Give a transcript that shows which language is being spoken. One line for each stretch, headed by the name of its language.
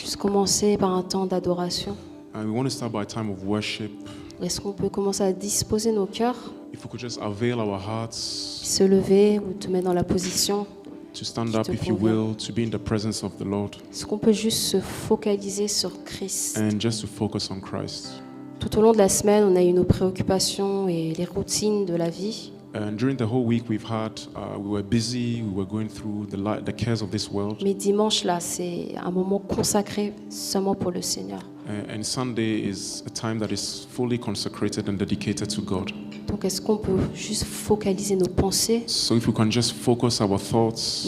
French: Juste commencer par un temps d'adoration.
English: and we want to start by a time of worship.
French: Est-ce qu'on peut commencer à disposer nos cœurs,
English: If we could just avail our hearts
French: se lever ou te mettre dans la position?
English: to stand up, if you will, to be in the presence of the Lord,
French: Est-ce qu'on peut juste se focaliser sur Christ?
English: and just to focus on Christ.
French: Tout au long de la semaine, on a eu nos préoccupations et les routines de la vie.
English: And during the whole week we've had, we were busy, we were going through the cares of this world.
French: Mais dimanche, là, c'est un moment consacré seulement pour le Seigneur.
English: And Sunday is a time that is fully consecrated and dedicated to God.
French: Donc, est-ce qu'on peut juste focaliser nos pensées,
English: So if we can just focus our thoughts,